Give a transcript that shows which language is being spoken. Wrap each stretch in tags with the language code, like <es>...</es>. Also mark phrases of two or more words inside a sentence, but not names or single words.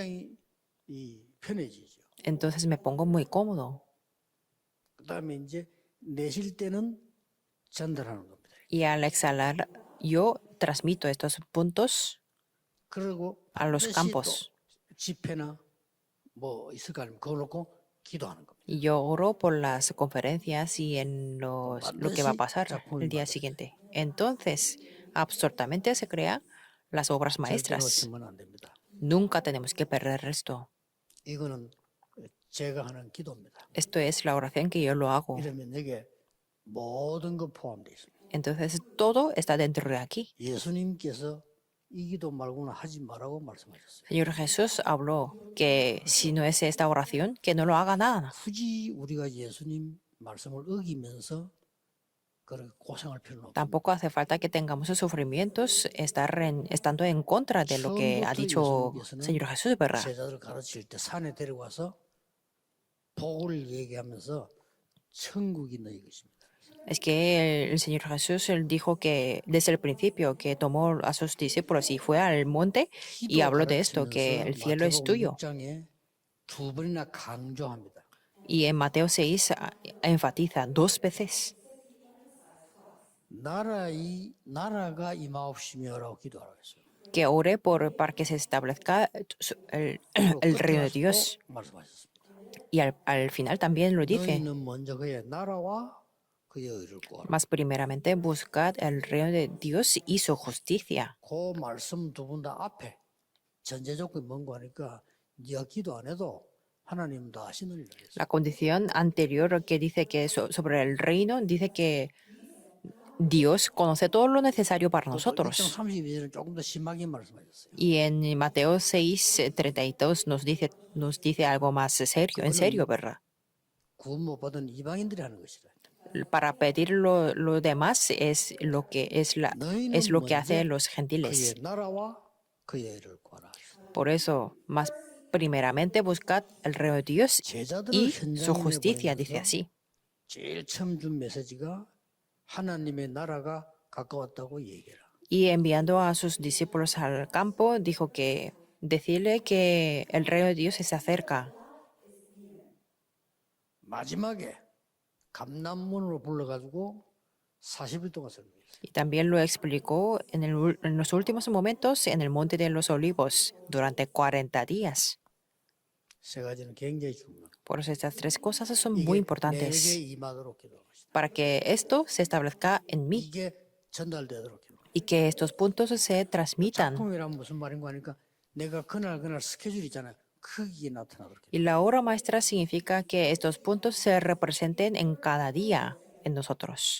<ko>굉장히 편해지죠.</ko> <es>Entonces me pongo muy cómodo.</es> <ko>그다음에 이제 내쉴 때는 전달하는 겁니다.</ko> <es>Y al exhalar, yo transmito estos puntos</es> <ko>그리고</ko> <es>a los</es> <ko>반드시</ko> <es>campos.</es> <ko>또 지폐나 있을까 하면 그거 놓고 기도하는 겁니다.</ko> <es>Y yo oro por las conferencias y en lo que va a</es> <ko>반드시</ko> <es>pasar</es> <ko>작품이</ko> <es>el día</es> <ko>만들어져요.</ko> <es>siguiente. Entonces, absortamente se crean las obras</es> <ko>절대</ko> <es>maestras.</es> <ko>놓치면 안 됩니다.</ko> <es>Nunca tenemos que perder esto.</es> <ko>이거는 제가 하는 기도입니다.</ko> <es>Esto es la oración que yo lo hago.</es> <ko>이러면 여기에 모든 것 포함되어 있습니다.</ko> <es>Entonces, todo está dentro de aquí.</es> <ko>예수님께서 이 기도 말고는 하지 말라고 말씀하셨어요.</ko> <es>Señor Jesús habló que si no es esta oración, que no lo haga nada.</es> <ko>굳이 우리가 예수님 말씀을 어기면서 그렇게 고생할 필요는 없습니다.</ko> <es>Tampoco hace falta que tengamos sufrimientos estando en contra de lo que ha</es> <ko>처음부터</ko> <es>dicho</es> <ko>예수님께서는</ko> <es>Señor Jesús, ¿verdad?</es> <ko>제자들을 가르칠 때 산에 데려가서 복을 얘기하면서 천국이 너희 것입니다.</ko> <es>Es que el Señor Jesús él dijo que desde el principio que tomó a sus discípulos y fue al monte y</es> <ko>기도</ko> <es>habló de esto, que</es> <ko>가르치면서</ko> <es>el cielo es</es> <ko>마태복음</ko> <es>tuyo.</es> <ko>6장에 두 번이나 강조합니다.</ko> <es>Y en Mateo 6 enfatiza 2 veces</es> <ko>나라가 임하옵시며라고 기도하라고 했어요.</ko> <es>que ore para que se establezca el</es> <ko>끝에</ko> <es>reino de</es> <ko>가서 또</ko> <es>Dios.</es> <ko>말씀하셨습니다.</ko> <es>Y al final también lo dice,</es> <ko>너희는 먼저 그의 나라와 그의 의를 구하라.</ko> <es>más primeramente buscad el reino de Dios y su justicia.</es> <ko>그 말씀 두 분 다 앞에 전제 조건이 뭔고 하니까 네가 기도 안 해도 하나님 다 하시느니라 그랬어요.</ko> <es>La condición anterior que dice que sobre el reino, dice que Dios conoce todo lo necesario para</es> <ko>또 1장</ko> <es>nosotros.</es> <ko>32절은 조금 더 심하게 말씀하셨어요.</ko> <es>Y en Mateo 6:32 nos dice algo más serio, en serio, ¿verdad?</es> <ko>구원 못 받은 이방인들이 하는 것이라.</ko> <es>Para pedir lo demás es lo que es</es> <ko>너희는</ko> <es>lo que</es> <ko>먼저</ko> <es>hacen los</es> <ko>그의</ko> <es>gentiles.</es> <ko>나라와 그의 의를 구하라.</ko> <es>Por eso, más primeramente buscad el reino de Dios</es> <ko>제자들을</ko> <es>y su</es> <ko>현장에</ko> <es>justicia, dice</es> <ko>보내면서</ko> <es>así.</es> <ko>제일 처음 준 메시지가 하나님의 나라가 가까웠다고 얘기해라.</ko> <es>Y enviando a sus discípulos al campo, dijo que decirle que el reino de Dios se acerca.</es> <ko>마지막에 감남문으로 불러가지고 40일 동안 설명했어요.</ko> <es>Y también lo explicó en los últimos momentos en el Monte de los Olivos durante 40 días.</es> <ko>세 가지는 굉장히 중요합니다.</ko> <es>Por eso estas 3 cosas son</es> <ko>이게</ko> <es>muy</es> <ko>내게</ko> <es>importantes</es> <ko>임하도록 기도하고 있습니다.</ko> <es>para que esto se establezca en mí</es> <ko>이게 전달되도록 기도합니다.</ko> <es>y que estos puntos se transmitan.</es> <ko>작품이란 무슨 말인가 하니까 내가 그날 스케줄 있잖아요. 크게 나타나도록 기도합니다.</ko> <es>Y la obra maestra significa que estos puntos se representen en cada día en nosotros.</es>